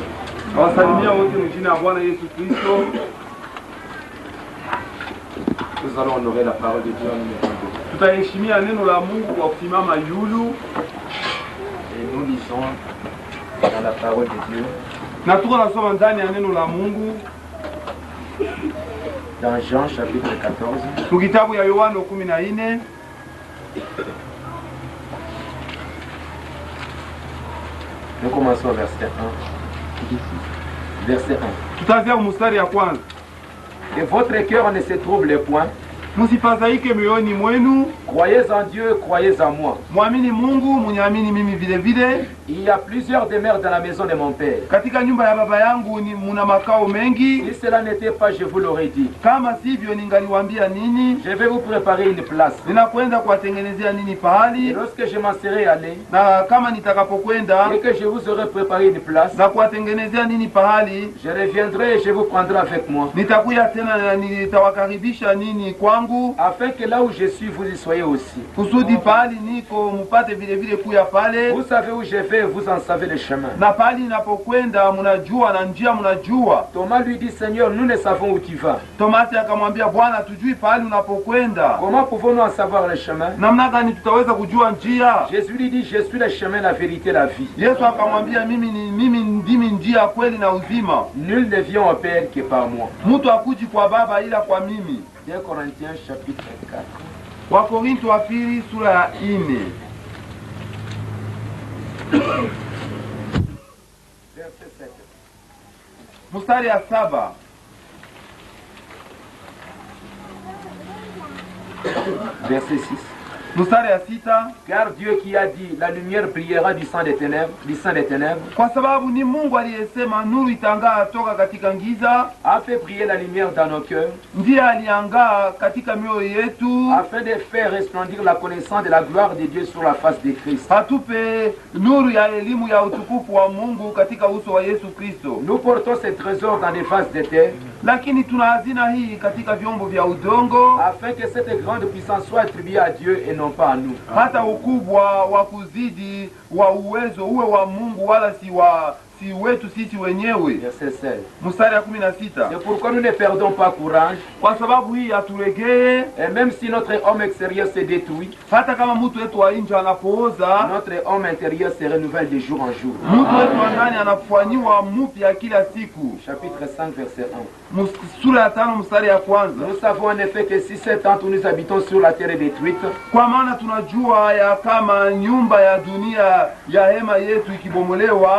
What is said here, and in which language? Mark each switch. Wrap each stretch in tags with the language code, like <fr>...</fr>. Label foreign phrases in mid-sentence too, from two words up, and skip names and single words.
<sw>Wasalimia wote mjina ya Bwana Yesu Kristo.</sw> <fr>Nous allons honorer la parole de Dieu en numéro 2.</fr> <sw>Tutaheshimia neno la Mungu kwa kusimama yulu.</sw> <fr>Et nous lisons dans la parole de Dieu.</fr> <sw>Na tuko nasoma ndani ya neno la Mungu.</sw> <fr>Dans Jean chapitre 14.</fr> <sw>Mu kitabu ya Yohana 14.</sw> <fr>Nous commençons au verset 1. Verset 1.</fr> <sw>Tutaanzia mstari ya kwanza.</sw> <fr>Que votre cœur ne se trouble point.</fr> <sw>Musifadhaike mioyoni mwenu.</sw> <fr>Croyez en Dieu, croyez en moi.</fr> <sw>Muamini Mungu, muniamini mimi vile vile.</sw> <fr>Il y a plusieurs demeures dans la maison de mon père.</fr> <sw>Katika nyumba ya baba yangu ni muna makao mengi.</sw> <fr>Si cela n'était pas, je vous l'aurais dit.</fr> <sw>Kama sivyo ningaliwaambia nini?</sw> <fr>Je vais vous préparer une place.</fr> <sw>Ninakwenda kuwatengenezea nini pahali.</sw> <fr>Et lorsque je m'en serai allé,</fr> <sw>na kama nitakapokwenda,</sw> <fr>et que je vous aurai préparé une place,</fr> <sw>na kuwatengenezea nini pahali,</sw> <fr>je reviendrai et je vous prendrai avec moi.</fr> <sw>Nitakuja tena na nitawakaribisha nini kwangu,</sw> <fr>afin que là où je suis vous y soyez aussi.</fr> <sw>Kusudi pahali niko mupate vile vile kuya pale.</sw> <fr>Vous savez où je vais, vous en savez le chemin.</fr> <sw>Na pahali ninapokwenda mnajua na njia mnajua.</sw> <fr>Thomas lui dit, Seigneur, nous ne savons où tu vas.</fr> <sw>Thomas akamwambia, Bwana, tujui pahali unapokwenda.</sw> <fr>Comment pouvons-nous en savoir le chemin?</fr> <sw>Namna gani tutaweza kujua njia?</sw> <fr>Jésus lui dit, je suis le chemin, la vérité, la vie.</fr> <sw>Yesu akamwambia, mimi ndimi njia, kweli na uzima.</sw> <fr>Nul ne vient au Père que par moi.</fr> <sw>Mtu akuji kwa Baba ila kwa mimi.</sw> <fr>2 Corinthiens chapitre 4.</fr> <sw>Wakorintho wa pili sura ya 4.</sw> <fr>Verset 7.</fr> <sw>Mstari ya 7. Verset 6. Mstari ya 6.</sw> <fr>Car Dieu qui a dit la lumière brillera du sein des ténèbres.</fr> <sw>Kwa sababu ni Mungu aliyesema nuru itangaa toka katika giza.</sw> <fr>A fait briller la lumière dans nos cœurs.</fr> <sw>Ndiye aliangaa katika mioyo yetu.</sw> <fr>Afin de faire resplendir la connaissance de la gloire de Dieu sur la face de Christ.</fr> <sw>Atupe nuru ya elimu ya utukufu wa Mungu katika uso wa Yesu Kristo.</sw> <fr>Nous portons ces trésors dans des vases de terre.</fr> <sw>Lakini tuna hazina hii katika vyombo vya udongo.</sw> <fr>Afin que cette grande puissance soit attribuée à Dieu et non pas à nous.</fr> <sw>Hata ukubwa wa kuzidi wa uwezo uwe wa Mungu wala si wetu sisi wenyewe.</sw> <fr>Verset 16.</fr> <sw>Mstari ya 16.</sw> <fr>C'est pourquoi nous ne perdons pas courage.</fr> <sw>Kwa sababu hii hatulegee.</sw> <fr>Et même si notre homme extérieur se détruit,</fr> <sw>hata kama mtu wetu wa nje anapooza,</sw> <fr>notre homme intérieur se renouvelle de jour en jour.</fr> <sw>Mtu wetu wa ndani anafanywa mpya kila siku.</sw> <fr>Chapitre 5 verset 1.</fr> <sw>Sura ya 5 mstari ya kwanza.</sw> <fr>Nous savons en effet que si cette tente où nous habitons sur la terre est détruite,</fr> <sw>kwa maana tunajua ya kama nyumba ya dunia ya hema yetu ikibomolewa,</sw>